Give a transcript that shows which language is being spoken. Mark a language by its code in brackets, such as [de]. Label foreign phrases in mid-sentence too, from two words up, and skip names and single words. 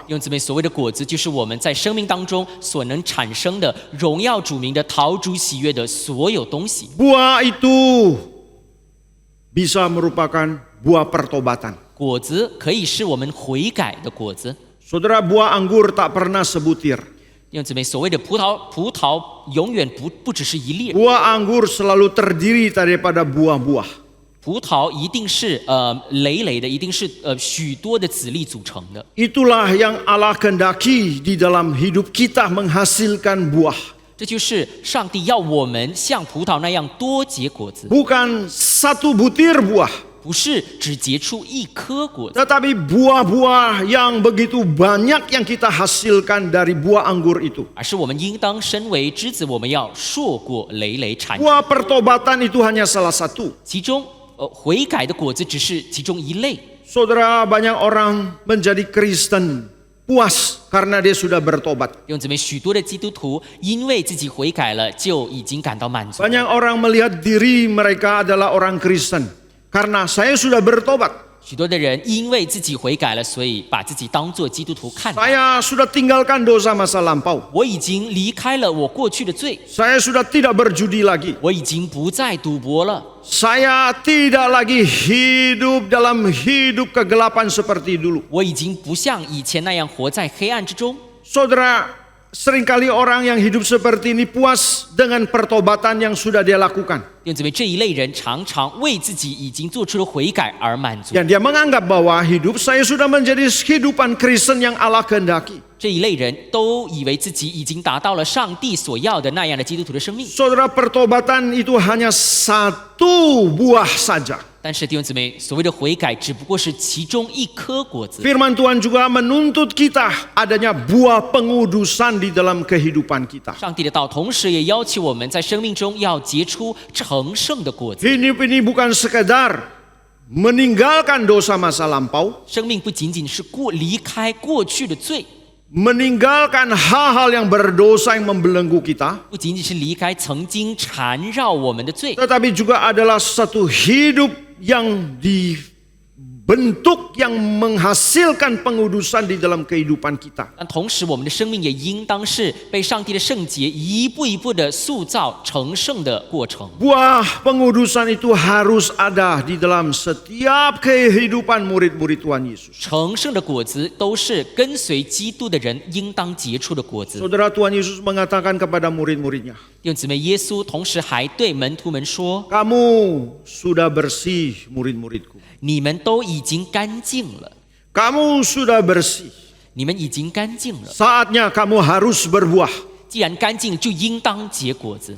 [zh] 弟兄姊妹，所谓的果子，就是我们在生命当中所能产生的荣耀主名的、讨主喜悦的所有东西。 [id] Buah itu bisa merupakan buah pertobatan. [zh] 果子可以是我们悔改的果子。 [id] Saudara, buah anggur tak pernah sebutir. [zh] 弟兄姊妹，所谓的葡萄永远不只是一粒， [id] Buah anggur selalu terdiri daripada buah-buah. [zh] 葡萄一定是累累的，一定是许多的子粒组成的。 [id] Itulah yang Allah kehendaki di dalam hidup kita menghasilkan buah. [zh] 这就是上帝要我们像葡萄那样多结果子， [id] Bukan satu butir buah, [zh] 不是只结出一颗果子， [id] tetapi buah-buah yang begitu banyak yang kita hasilkan dari buah anggur itu. [zh] 而是我们应当身为枝子，我们要硕果累累产。 [id] Buah pertobatan itu hanya salah satu. [zh] 其中悔改的果子只是其中一类。 [id] Saudara, banyak orang menjadi Kristen puas karena dia sudah bertobat. [zh] 弟兄姊妹，许多的基督徒因为自己悔改了，就已经感到满足。 [id] Banyak orang melihat diri mereka adalah orang Kristen karena saya sudah bertobat. [zh] 许多的人因为自己悔改了，所以把自己当作基督徒看待。 [id] Saya sudah tinggalkan dosa masa lampau. [zh] 我已经离开了我过去的罪， [id] Saya sudah tidak berjudi lagi. [zh] 我已经不再赌博了， [id] Saya tidak lagi hidup dalam hidup kegelapan seperti dulu. [zh] 我已经不像以前那样活在黑暗之中。 [id] Saudara, seringkali orang yang hidup seperti ini puas dengan pertobatan yang sudah dia lakukan. [zh] 弟兄姊妹，这一类人常常为自己已经做出了悔改而满足。 [id] Dan dia menganggap bahwa hidup saya sudah menjadi kehidupan Kristen yang Allah kehendaki. [zh] 这一类人都以为自己已经达到了上帝所要的那样的基督徒的生命。 [id] Saudara, pertobatan itu hanya satu buah saja. [zh] 但是弟兄姊妹，所谓的悔改只不过是其中一颗果子。 [id] Firman Tuhan juga menuntut kita adanya buah pengudusan di dalam kehidupan kita. [zh] 上帝的道同时也要求我们在生命中要结出成圣的果子。 [id] Hidup ini bukan sekedar meninggalkan dosa masa lampau, [zh] 生命不仅仅是离开过去的罪， [id] meninggalkan hal-hal yang berdosa yang membelenggu kita, [zh] 不仅仅是离开曾经缠绕我们的罪， [id] tetapi juga adalah satu hidup yang dibentuk yang menghasilkan pengudusan di dalam kehidupan kita. [zh] 但同时我们的生命也应当是被上帝的圣洁一步一步的塑造成圣的过程。 [id] Buah pengudusan itu harus ada di dalam setiap kehidupan murid-murid Tuhan Yesus. [zh] 成圣的果子都是跟随基督的人应当结出的果子。 [id] Saudara, Tuhan Yesus mengatakan kepada murid-muridnya, [zh] 弟兄姊妹，耶稣同时还对门徒们说 [id] kamu sudah bersih murid-muridku. [zh] 你们都已经干净了， [id] Kamu sudah bersih. [zh] 你们已经干净了。 [id] Saatnya kamu harus berbuah. [zh] 既然干净，就应当结果子。